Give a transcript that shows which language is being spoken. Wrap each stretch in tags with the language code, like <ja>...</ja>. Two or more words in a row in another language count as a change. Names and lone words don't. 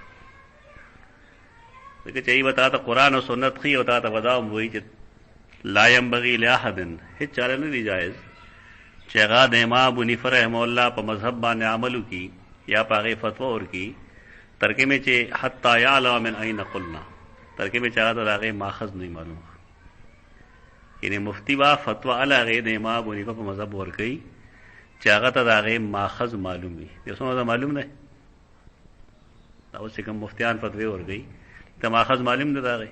<ps>ځکه چې ای به تا ته قرآن او سنت ښي او تا ته به دا هم وایي چې</ps> <ar>لا ینبغي لاحد،</ar> <ps>هېڅ چاله نه دی جایز چې هغه د امام ابو حنیفه</ps> <ar>رحمه الله</ar> <ps>په مذهب باندې عمل وکړي یا په هغې فتوا ورکړي تر کومې چې</ps> <ar>حتی یعلم من این قلنا،</ar> <ps>تر کومې چې هغه ته د هغې ماخذ نه معلوم. یعنې مفتي به فتوا هله هغې د امام ابو حنیفه په مذهب ورکوي چې هغه ته د هغې ماخذ معلوم وي. یو څومره ته معلوم دی. دا اوس چې کوم مفتیان فتوې ورکوي ته ماخذ معلوم دی د هغې؟</ps>